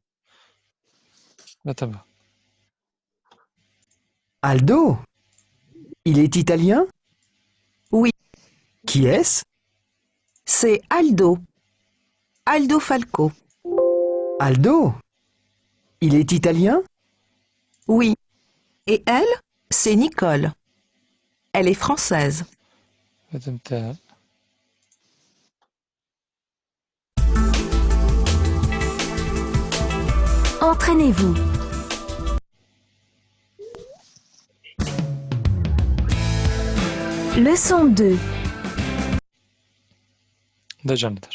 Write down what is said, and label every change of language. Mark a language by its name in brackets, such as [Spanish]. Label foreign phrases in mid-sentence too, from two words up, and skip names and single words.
[Albanian] Vetëm [French] Aldo? Il est italien? Oui. Qui est-ce? C'est Aldo. Aldo Falco. Aldo? Il est italien? Oui. Et elle, c'est Nicole. Elle est française. [Albanian] vetëm të [French] Entraînez-vous. Leçon 2. [Albanian] dëgjonitar.